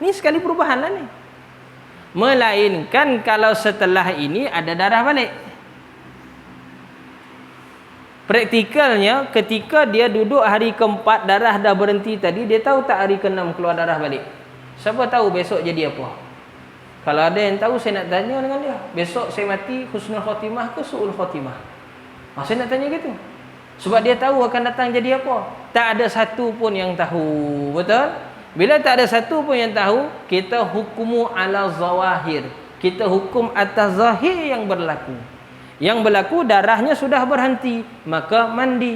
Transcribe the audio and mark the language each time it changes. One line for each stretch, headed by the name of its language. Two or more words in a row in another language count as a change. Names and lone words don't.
Malay: Ni sekali perubahan lah ni. Melainkan kalau setelah ini ada darah balik. Praktikalnya ketika dia duduk hari keempat darah dah berhenti tadi, dia tahu tak hari keenam keluar darah balik? Siapa tahu besok jadi apa? Kalau ada yang tahu, saya nak tanya dengan dia. Besok saya mati
Arabic: حسن الخاتمة
Malay: ke
Arabic: سوء الخاتمة?
Malay: Saya nak tanya gitu. Sebab dia tahu akan datang jadi apa. Tak ada satu pun yang tahu. Betul? Bila tak ada satu pun yang tahu, kita
Arabic: نحكم على الظواهر.
Malay: Kita hukum atas zahir yang berlaku. Yang berlaku darahnya sudah berhenti, maka mandi.